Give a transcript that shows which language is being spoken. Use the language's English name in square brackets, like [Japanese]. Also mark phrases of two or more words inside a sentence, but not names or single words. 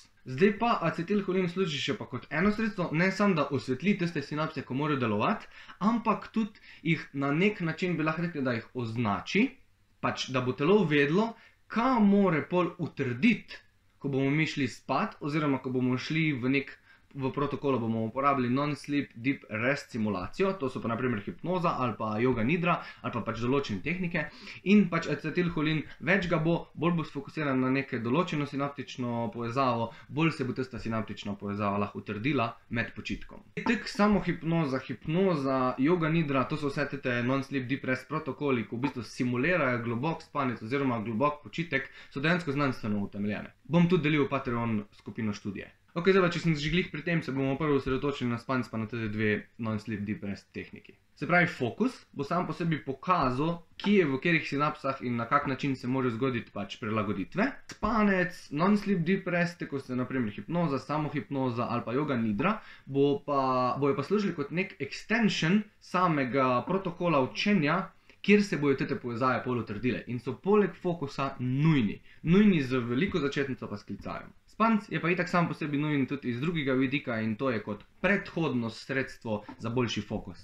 [Slovenian] Zdaj pa acetilholin služi še pa kot eno sredstvo, ne samo da osvetli tiste sinapse, ko morajo delovati, ampak tudi jih na nek način bi lahko rekli, da jih označi, pač da bo telo vedlo, kaj more pol utrditi, ko bomo mi šli spat, oziroma ko bomo šli v protokolu bomo uporabili [English] non-sleep deep rest [Slovenian] simulacijo, to so pa naprimer hipnoza ali pa yoga nidra ali pa pač določene tehnike in pač acetilholin več ga bo, bolj bo sfokusiran na neke določeno sinaptično povezavo, bolj se bo tista sinaptična povezava lahko utrdila med počitkom. Tak samo hipnoza, yoga nidra, to so vse te [English] non-sleep deep rest [Slovenian] protokoli, ki v bistvu simulirajo globok spanec oziroma globok počitek, so dejansko znanstveno utemeljene. Bom tudi delil v Patreon skupino študije. Ok, zdaj pa, če sem že glih pri tem, se bomo prvo osredotočili na spanec pa na te dve [English] non-sleep deep rest [Slovenian] tehniki. Se pravi, fokus bo sam po sebi pokazal, kje v katerih sinapsah in na kak način se morajo zgoditi pač prilagoditve. Spanec, [English] non-sleep deep rest, [Slovenian] kot so naprimer hipnoza, samohipnoza ali pa yoga nidra, bojo pa služili kot nek extension samega protokola učenja, kjer se bojo te povezave pol utrdile in so poleg fokusa nujni. Nujni z veliko začetnico pa s klicajem. Spanec je pa itak sam po sebi nujen tudi iz drugega vidika in to je kot predhodno sredstvo za boljši fokus.